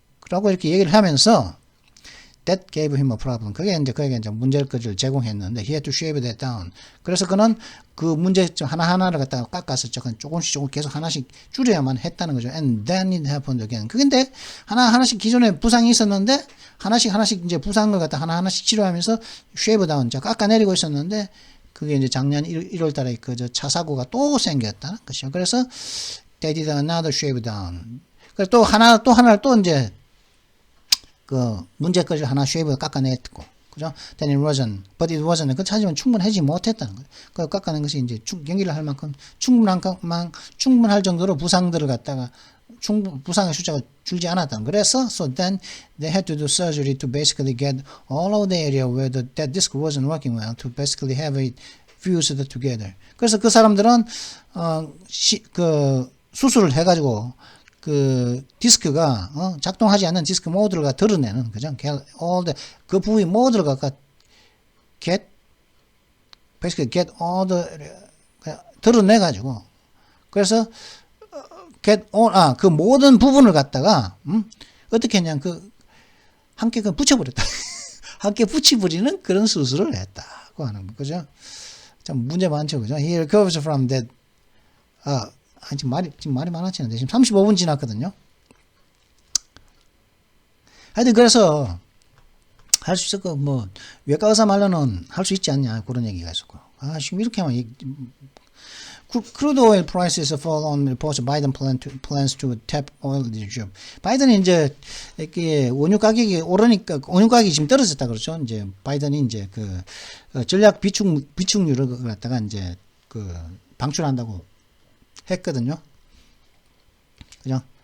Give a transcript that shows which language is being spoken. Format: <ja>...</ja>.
<ko>라고 이렇게 얘기를 하면서</ko> <en>that gave him a problem.</en> <ko>그게 이제 문제를 제공했는데</ko> <en>he had to shave that down.</en> <ko>그래서 그는 그 문제점 하나하나를 갖다가 깎아서 조금씩 계속 하나씩 줄여야만 했다는 거죠.</ko> <en>And then it happened again.</en> <ko>그런데 하나씩 기존에 부상이 있었는데 하나씩 이제 부상을 갖다 하나씩 치료하면서</ko> <en>shave down,</en> <ko>깎아내리고 있었는데 그게 이제 작년 1월 달에 차 사고가 또 생겼다는 것이죠. 그래서</ko> <en>they did another shave down.</en> <ko>그래서 또 하나를 또 이제 문제까지 하나 쉐이브가 깎아냈고, 그죠?</ko> <en>Then it wasn't.</en> <ko>하지만 충분하지 못했다는 거예요. 그 깎아낸 것이 이제 경기를 할 만큼 충분할 정도로 부상들을 갖다가 부상의 숫자가 줄지 않았다는. 그래서</ko> <en>so then they had to do surgery to basically get all of the area where that disc wasn't working well to basically have it fused together.</en> <ko>그래서 그 사람들은 그 수술을 해가지고 그 디스크가 작동하지 않는 디스크 모두를 드러내는 그죠? 그 부위 모두를</ko> <en>basically get all the</en> <ko>드러내가지고 그래서 그 모든 부분을 갖다가 어떻게 했냐면 함께 붙여버렸다. 함께 붙여버리는 그런 수술을 했다고 하는 거 그죠? 참 문제 많죠, 그죠?</ko> <en>He recovers from that.</en> <ko>지금 말이 많아지는데 지금 35분 지났거든요. 하여튼 그래서 할 수 있을 뭐 외과 의사 말로는 할 수 있지 않냐 그런 얘기가 있었고. 지금 이렇게 하면</ko> <en>crude oil prices fall on reports Biden plans to tap oil reserve.</en> <ko>바이든이 이제 이렇게 원유 가격이 오르니까 원유 가격이 지금 떨어졌다 그렇죠. 이제 바이든이 이제 그 전략 비축유를 갖다가 이제 방출한다고 했거든요. 그죠?</ko>